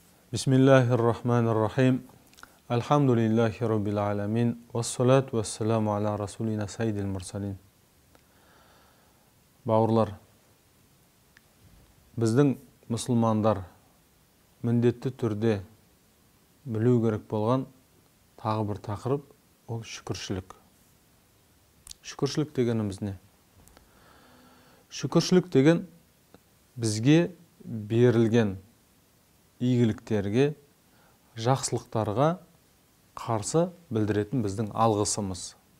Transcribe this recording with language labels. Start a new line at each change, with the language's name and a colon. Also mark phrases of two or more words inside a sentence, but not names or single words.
Arabic: بسم الله الرحمن الرحيم. الحمد لله رب العالمين. والصلاة والسلام على رسولنا سيد المرسلين.
Kazakh: Bауырлар, біздің мұсылмандар міндетті түрде білу керек болған тағы бір тақырып ол шүкіршілік. Шүкіршілік дегеніміз не? Шүкіршілік деген бізге берілген игіліктерге, жақсылықтарға қарсы білдіретін біздің алғысымыз.